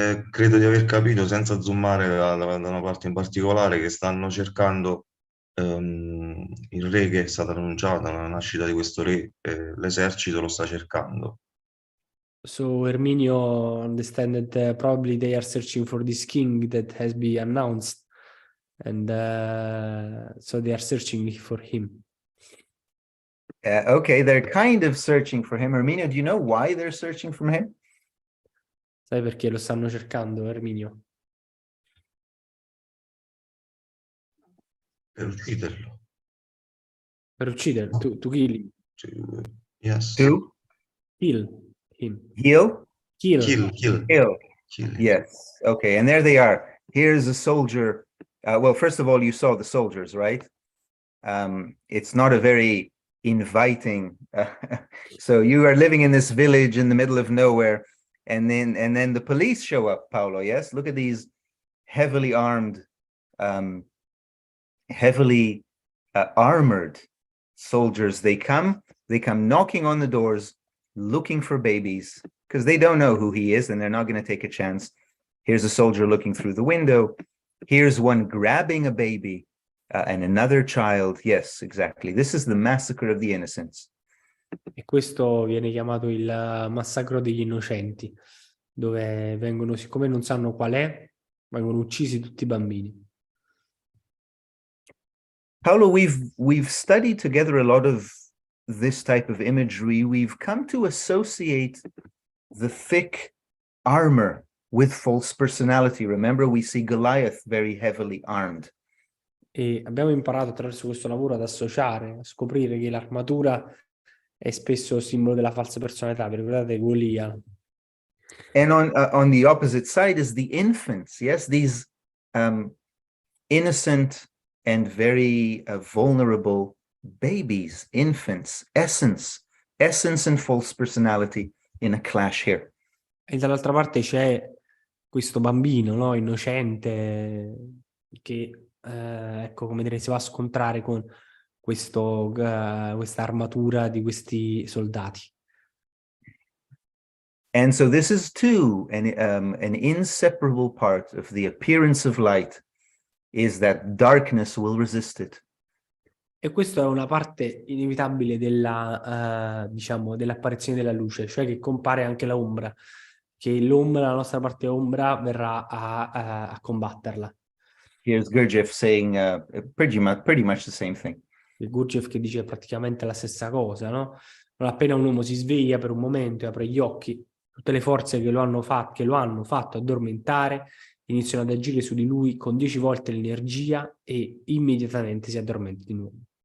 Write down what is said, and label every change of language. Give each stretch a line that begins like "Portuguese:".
Italian: Credo di aver capito, senza zoomare da una parte in particolare, che stanno cercando il re che è stata annunciata, la nascita di questo re, l'esercito lo sta cercando.
English: So Erminio understand that probably they are searching for this king that has been announced, and so they are searching for him. Okay, they're kind of searching for him. Erminio, do you know why they're searching for him?
Italian: Sai perché lo stanno cercando, Erminio? Per ucciderlo. Per ucciderlo,
English: to kill him. Yes. To Kill him. heal? Kill. Kill. Kill. Kill. Yes. Okay, and there they are. Here's a soldier. Well, first of all, you saw the soldiers, right? It's not a very inviting. So you are living in this village in the middle of nowhere, and then the police show up, Paolo. Yes, look at these heavily armed, heavily armored soldiers. They come knocking on the doors, looking for babies, because they don't know who he is and they're not going to take a chance. Here's a soldier looking through the window. Here's one grabbing a baby and another child. Yes, exactly. This is the massacre of the innocents.
Italian: E questo viene chiamato il massacro degli innocenti, dove vengono, siccome non sanno qual è, vengono uccisi tutti i bambini.
English: Paolo, we've studied together a lot of this type of imagery. We've come to associate the thick armor with false personality. Remember, we see Goliath very heavily armed.
Italian: E abbiamo imparato attraverso questo lavoro ad associare, a scoprire che l'armatura è spesso simbolo della falsa personalità. Vi ricordate Golia?
English: And on the opposite side is the infants. Yes, these innocent and very vulnerable babies, infants, essence and false personality in a clash here.
Italian: E dall'altra parte c'è questo bambino, no? Innocente, che ecco, come dire, si va a scontrare con questa armatura di questi soldati.
English: And so this is too an inseparable part of the appearance of light, is that darkness will resist it.
Italian: E questa è una parte inevitabile della, diciamo, dell'apparizione della luce, cioè che compare anche l'ombra, che l'ombra, la nostra parte ombra, verrà a combatterla.
English: Here's Gurdjieff saying pretty much the same thing.
Italian: Il Gurdjieff che dice praticamente la stessa cosa, no? Non appena un uomo si sveglia per un momento e apre gli occhi, tutte le forze che lo hanno fatto addormentare iniziano ad agire su di lui con 10 volte l'energia e immediatamente si addormenta di nuovo.